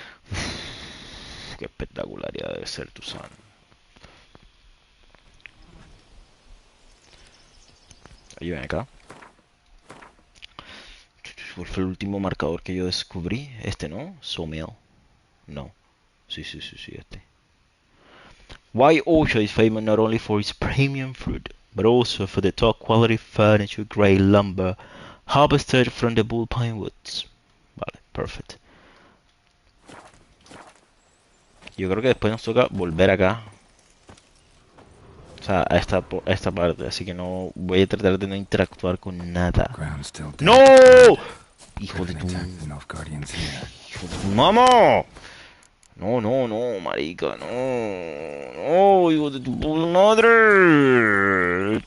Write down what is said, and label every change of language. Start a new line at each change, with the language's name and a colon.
Spanish: Uf, qué espectacularidad debe ser Tucson. Ahí ven acá. ¿Cuál fue el último marcador que yo descubrí? Este, ¿no? Sawmill. No. Sí, este.
English: White Orchard is famous not only for its premium fruit, but also for the top quality furniture grade lumber harvested from the bullpine woods.
Spanish: Vale, perfect. Yo creo que después nos toca volver acá. O sea, a esta parte, así que no voy a tratar de no interactuar con nada. ¡No! Hijo de tu... Hijo de tu mamá. No, marica, no, hijo de tu puta madre.